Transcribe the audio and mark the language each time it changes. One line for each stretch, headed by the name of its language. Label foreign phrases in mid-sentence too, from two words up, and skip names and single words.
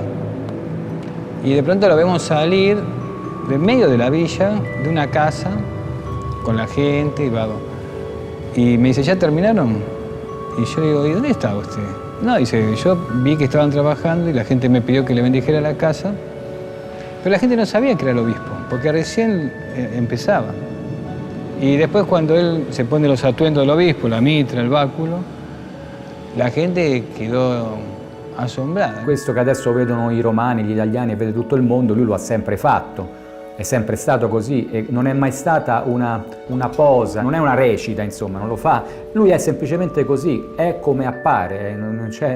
Spanish: Y de pronto lo vemos salir de medio de la villa, de una casa, con la gente, y me dice, ¿ya terminaron? Y yo digo, ¿y dónde está usted? No, dice, yo vi que estaban trabajando y la gente me pidió que le bendijera la casa, pero la gente no sabía que era el obispo, porque recién empezaba. Y después cuando él se pone los atuendos del obispo, la mitra, il báculo, la gente
Italian: quedò assombrata. Questo che adesso vedono i romani, gli italiani e vede tutto il mondo, lui lo ha sempre fatto. È sempre stato così e non è mai stata una posa, non è una recita, insomma, non lo fa. Lui è semplicemente così, è come appare, non c'è...